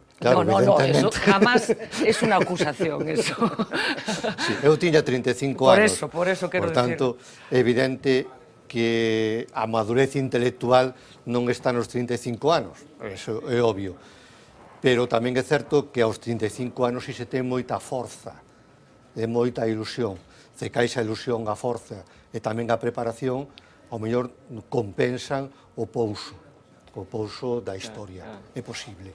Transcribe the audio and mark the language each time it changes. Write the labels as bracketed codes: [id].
[es] Claro, no, eso jamás es una acusación, eso. [gl] Sí, eu tiña 35 anos. Por eso quero decir. Por tanto, é evidente que a madurez intelectual non está nos 35 anos, eso é obvio. Pero tamén é certo que aos 35 anos si se ten moita forza, e moita ilusión. Se caixa a ilusión, a forza e tamén a preparación, ao mellor compensan o pouso da historia. É posible.